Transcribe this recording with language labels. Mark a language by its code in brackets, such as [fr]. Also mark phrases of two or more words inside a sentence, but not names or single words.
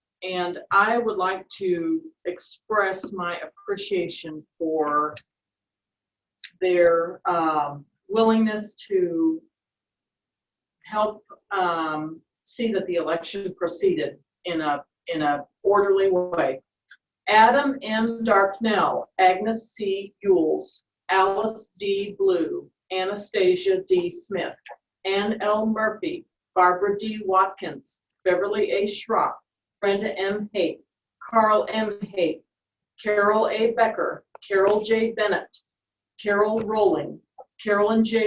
[en] And I would like to express my appreciation for their willingness to help see that the election proceeded in a orderly way. Adam M. Darknell, Agnes C. Yules, Alice D. Blue, Anastasia D. Smith, Ann L. Murphy, Barbara D. Watkins, Beverly A. Schrock, Brenda M. Haight, Carl M. Haight, Carol A. Becker, Carol J. Bennett, Carol Rowling, Carolyn J.